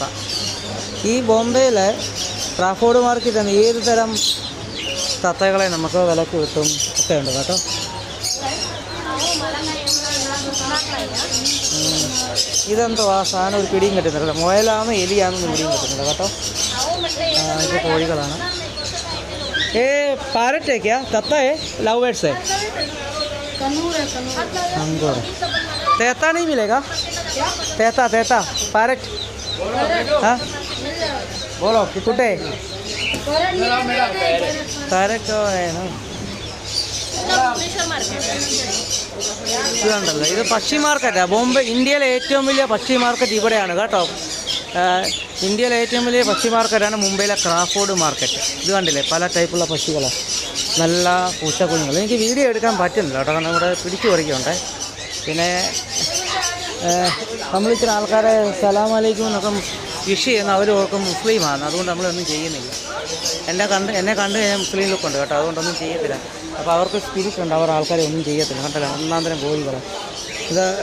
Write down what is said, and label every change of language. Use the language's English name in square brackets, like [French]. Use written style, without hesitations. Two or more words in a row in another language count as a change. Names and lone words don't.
[Malayalam] ഈ ബോംബെയിലെ ക്രാഫോർഡ് മാർക്കറ്റിൽ ഏത് തരം തത്തകളെ നമുക്ക് വിലക്ക് കിട്ടും ഒക്കെ ഉണ്ട് കേട്ടോ. ഇതെന്തോ ആ സാധനം ഒരു പിടിയും കിട്ടുന്നില്ല. മുയലാണെന്ന് എലിയാണെന്ന് പിടിയും കിട്ടുന്നില്ല കേട്ടോ. ഇത് കോഴികളാണ്. [Hindi] ये पैरेट है क्या? तत्ता है? [English] love birds [Hindi] है? अंगूर तैता नहीं मिलेगा? तैता पैरेट हाँ बोलो कुटे पैरेट तो है ना [Malayalam] ഇതുണ്ടല്ലോ ഇത് പക്ഷി മാർക്കറ്റാണ് ബോംബെ ഇന്ത്യയിലെ ഏറ്റവും വലിയ പക്ഷി മാർക്കറ്റ് ഇവിടെയാണ് കേട്ടോ ഇന്ത്യയിലെ ഏറ്റവും വലിയ പക്ഷി മാർക്കറ്റാണ് മുംബൈയിലെ ക്രാഫോർഡ് മാർക്കറ്റ് ഇത് കണ്ടില്ലേ പല ടൈപ്പുള്ള പക്ഷികളാണ് നല്ല പൂച്ചക്കുഞ്ഞുങ്ങൾ എനിക്ക് വീഡിയോ എടുക്കാൻ പറ്റുന്നില്ല കേട്ടോ കാരണം ഇവിടെ പിടിച്ചു പറിക്കുന്നുണ്ട് പിന്നെ നമ്മൾ ഇച്ചിരി ആൾക്കാരെ [Arabic] سلام عليكم [Malayalam] എന്നൊക്കെ വിഷ് ചെയ്യുന്ന അവർ ഓർക്കും മുസ്ലിമാണ് അതുകൊണ്ട് നമ്മളൊന്നും ചെയ്യുന്നില്ല എന്നെ കണ്ട് കഴിഞ്ഞാൽ മുസ്ലിം ലുക്കുണ്ട് കേട്ടോ അതുകൊണ്ടൊന്നും ചെയ്യത്തില്ല അപ്പോൾ അവർക്ക് സ്പിരിറ്റ് ഉണ്ട് അവർ ആൾക്കാരെ ഒന്നും ചെയ്യത്തില്ല കണ്ടല്ലോ ഒന്നാം തരം കോഴികളെ ഇത്